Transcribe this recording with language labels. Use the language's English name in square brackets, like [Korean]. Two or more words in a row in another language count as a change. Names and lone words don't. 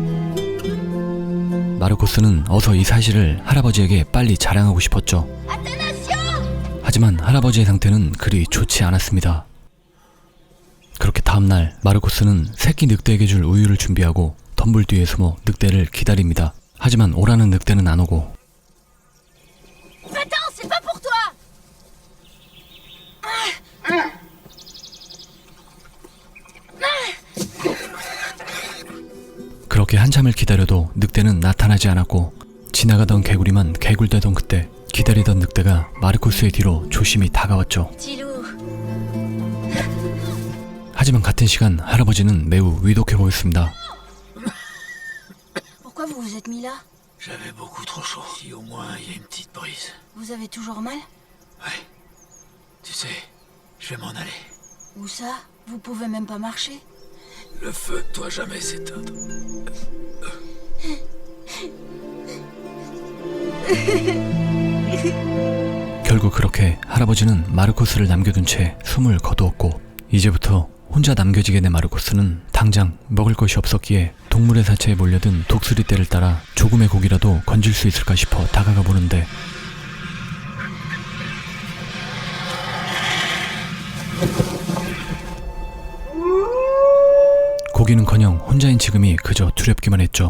[Korean] 마르코스는 어서 이 사실을 할아버지에게 빨리 자랑하고 싶었죠. 하지만 할아버지의 상태는 그리 좋지 않았습니다. 그렇게 다음날 마르코스는 새끼 늑대에게 줄 우유를 준비하고 덤불 뒤에 숨어 늑대를 기다립니다. 하지만 오라는 늑대는 안 오고 [French] Va-t'en, c'est pas pour toi. [Korean] 그렇게 한참을 기다려도 늑대는 나타나지 않았고 지나가던 개구리만 개굴대던 그때 기다리던 늑대가 마르코스의 뒤로 조심히 다가왔죠. [French] Tilou, [Korean] 하지만 같은 시간 할아버지는 매우 위독해 보였습니다. [French] pourquoi vous vous êtes mis là? J'avais beaucoup trop chaud. Si au moins il y a une petite brise. Vous avez toujours mal? Ouais. Tu sais, je vais m'en aller. Où ça? Vous pouvez même pas marcher? Le feu doit jamais s'éteindre. [Korean] 결국 그렇게 할아버지는 마르코스를 남겨둔 채 숨을 거두었고 이제부터 혼자 남겨지게 된 마르코스는 당장 먹을 것이 없었기에 동물의 사체에 몰려든 독수리 떼를 따라 조금의 고기라도 건질 수 있을까 싶어 다가가 보는데 고기는커녕 혼자인 지금이 그저 두렵기만 했죠.